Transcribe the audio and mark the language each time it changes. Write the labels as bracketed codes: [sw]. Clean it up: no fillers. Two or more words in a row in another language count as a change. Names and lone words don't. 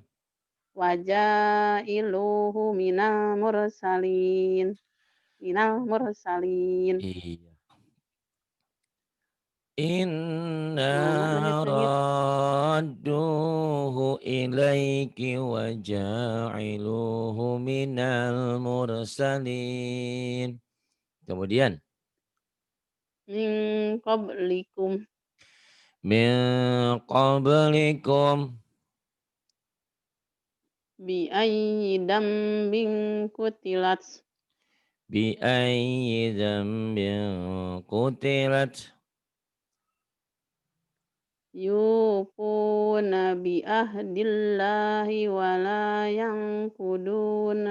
[ar] وجاعلوه من المرسلين. [id] Iya. Inna Mana langit-langit [ar] رادوه إليك وجاعلوه من المرسلين. [id] Kemudian. [ar] من قبلكم من قبلكم. بأي ذنب قتلت بأي ذنب قتلت. يوفون بعهد الله ولا ينقضون